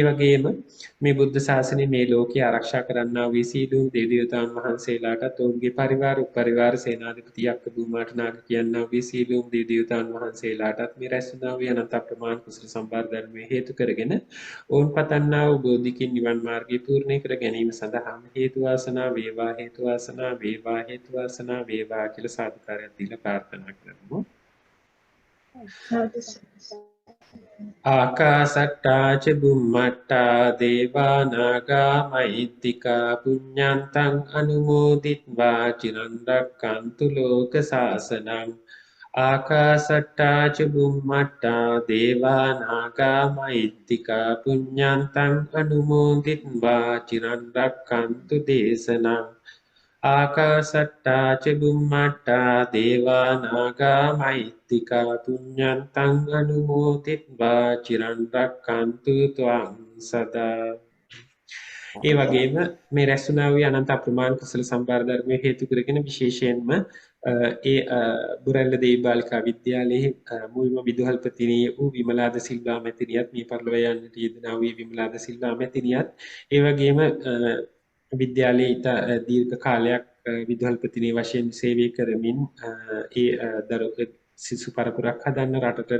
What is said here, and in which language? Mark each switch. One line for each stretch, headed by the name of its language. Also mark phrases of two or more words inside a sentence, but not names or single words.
Sinhala: වගේම මේ බුද්ධ ශාසනය මේ ලෝකයේ ආරක්ෂා කරන්නා වූ සියලුම දෙවි දේවතාවුන් වහන්සේලාටත් ඔවුන්ගේ පරිවාර උපරිවාර සේනාධිපති යක්ක බුමාට නාග කියන්නා වූ සියලුම දෙවි දේවතාවුන් වහන්සේලාටත් මේ රැස් වුණා වූ අනන්ත අප්‍රමාණ කුසල සම්භාර ධර්මයේ හේතු කරගෙන ඔවුන් පතන්නා වූ බෝධිකින් නිවන් මාර්ගය පූර්ණ කර ගැනීම සඳහාම හේතු වාසනා වේවා, හේතු වාසනා වේවා, හේතු වාසනා වේවා කියලා සාදුකාරයක් දීලා ප්‍රාර්ථනා කරමු.
Pali: ආකාසට්ටා ච බුම්මට්ටා දේවා නාග මහිත්‍තිකා පුඤ්ඤන්තං අනුමෝදිත්වා චිරන් රැක්කන්තු ලෝක සාසනං. ආකාසට්ටා ච බුම්මට්ටා දේවා නාග මහිත්‍තිකා පුඤ්ඤන්තං අනුමෝදිත්වා චිරන් රැක්කන්තු දේශනං. ආකාසට්ටා ච බුම්මට්ටා දේවා නාග මහිත්‍තිකා පුඤ්ඤන්තං අනුමෝදිත්වා චිරන් රැක්කන්තු ත්වං සදා.
Sinhala: ඒ වගේම මේ රැස්ුණා වූ අනන්ත අප්‍රමාණ කුසල සම්භාර ධර්මයේ හේතු කරගෙන විශේෂයෙන්ම ඒ බුරැල්ල දේවී බාලිකා විද්‍යාලයේ මුල්ම විදුහල්පතිනිය වූ විමලා ද සිල්වා මැතිණියත් මේ පරිලෝක යන්නට යෙදෙනා වූ විමලා ද සිල්වා මැතිණියත් ඒ වගේම විද්‍යාලයේ ඉතා දීර්ඝ කාලයක් විදුහල්පතිනිය වශයෙන් සේවය කරමින් ඒ සිසු පරපුරක් හදන්න රටට